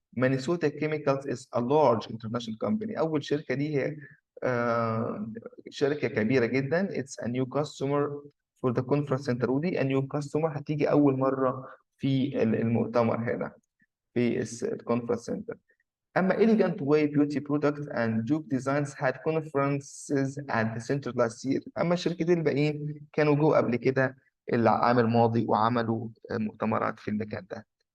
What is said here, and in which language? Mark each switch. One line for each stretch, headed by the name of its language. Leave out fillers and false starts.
English: Minnesota Chemicals is a large international company.
Arabic: اول شركه دي هي شركه كبيره جدا.
English: it's a new customer for the conference centre, ودي a new customer
Arabic: هتيجي اول مره في المؤتمر هنا في
English: الكونفرنس سنتر. اما Elegant Way Beauty Product and Juke Designs had conferences at the center last year.
Arabic: اما الشركتين الباقيين كانوا جو قبل كده العام الماضي وعملوا مؤتمرات في المكان ده.